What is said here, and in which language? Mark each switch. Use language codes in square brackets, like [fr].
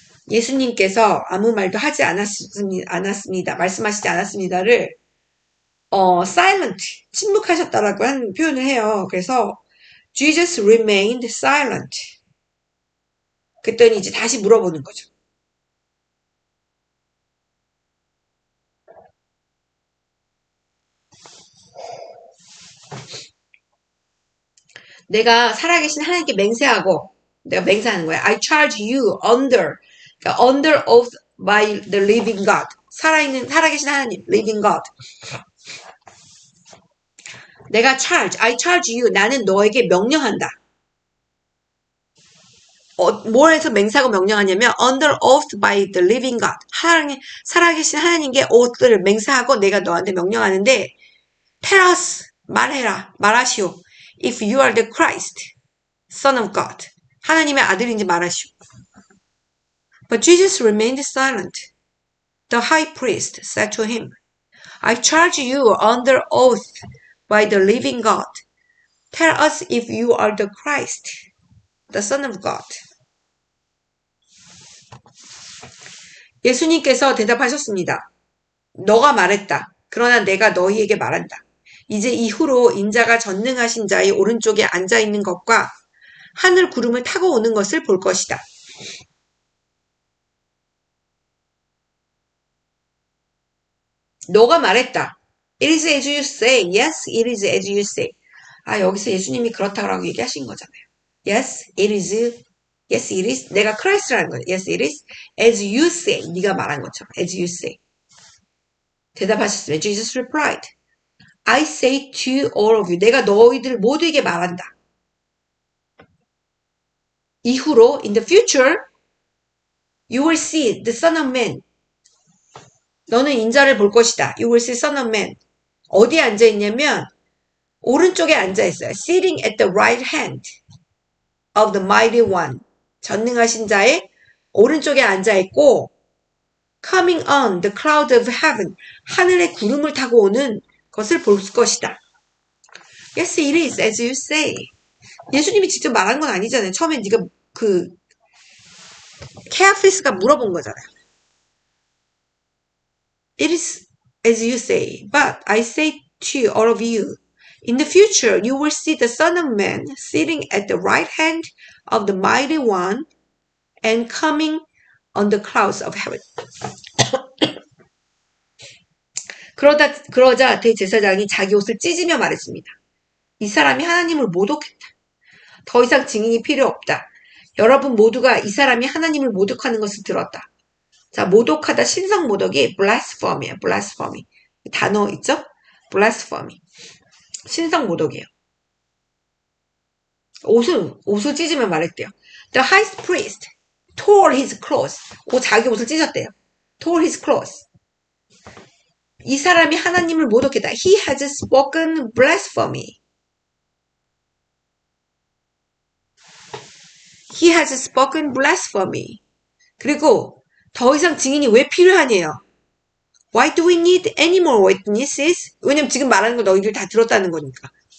[ko] 예수님께서 아무 말도 하지 않았습니다. 말씀하시지 않았습니다를 silent, 침묵하셨다라고 하는 표현을 해요. 그래서 [en] Jesus remained silent. [ko] 그랬더니 이제 다시 물어보는 거죠. 내가 살아계신 하나님께 맹세하고 내가 맹세하는 거야. [en] I charge you under, [ko] 그러니까 [en] under oath by the living God. [ko] 살아계신 하나님, [en] living God. [ko] 내가 [en] I charge you. [ko] 나는 너에게 명령한다. 뭘 해서 맹세하고 명령하냐면 [en] under oath by the living God. [ko] 살아계신 하나님께 oath를 맹세하고 내가 너한테 명령하는데 [en] tell us, [ko] 말하시오. [en] If you are the Christ, Son of God. [ko] 하나님의 아들인지 말하시오. [en] But Jesus remained silent. The high priest said to him, I charge you under oath by the living God. Tell us if you are the Christ, the Son of God. [ko] 예수님께서 대답하셨습니다. 너가 말했다. 그러나 내가 너희에게 말한다. 이제 이후로 인자가 전능하신 자의 오른쪽에 앉아있는 것과 하늘 구름을 타고 오는 것을 볼 것이다. 너가 말했다. [en] It is as you say. Yes, it is as you say. [ko] 여기서 예수님이 그렇다고 얘기하신 거잖아요. [en] Yes, it is. Yes, it is. [ko] 내가 크라이스트라는 거예요. [en] Yes, it is. As you say. [ko] 네가 말한 것처럼. [en] As you say. [ko] 대답하셨으면 [en] Jesus replied. I say to all of you. [ko] 내가 너희들 모두에게 말한다. 이후로 [en] in the future you will see the Son of Man. [ko] 너는 인자를 볼 것이다. [en] You will see Son of Man. [ko] 어디에 앉아있냐면 오른쪽에 앉아있어요. [en] Sitting at the right hand of the mighty one. [ko] 전능하신 자의 오른쪽에 앉아있고 [en] coming on the cloud of heaven. [ko] 하늘의 구름을 타고 오는 것을 볼 것이다. [en] Yes, it is as you say. [ko] 예수님이 직접 말한 건 아니잖아요. 처음에 네가 케아피스가 물어본 거잖아요. [en] It is as you say, but I say to all of you, in the future you will see the Son of Man sitting at the right hand of the mighty one and coming on the clouds of heaven. [ko] 그러자 대제사장이 자기 옷을 찢으며 말했습니다. 이 사람이 하나님을 모독했다. 더 이상 증인이 필요 없다. 여러분 모두가 이 사람이 하나님을 모독하는 것을 들었다. 자, 모독하다 신성 모독이 blasphemy예요. blasphemy. 단어 있죠? blasphemy. 신성 모독이에요. 옷을 찢으며 말했대요. [en] The high priest tore his clothes. [ko] 자기 옷을 찢었대요. [en] tore his clothes. [ko] 이 사람이 하나님을 모독했다. [en] He has spoken blasphemy. He has spoken blasphemy. [ko] 그리고 더 이상 증인이 왜 필요하냐요? [en] Why do we need any more witnesses? [ko] 왜냐면 지금 말하는 거 너희들 다 들었다는 거니까.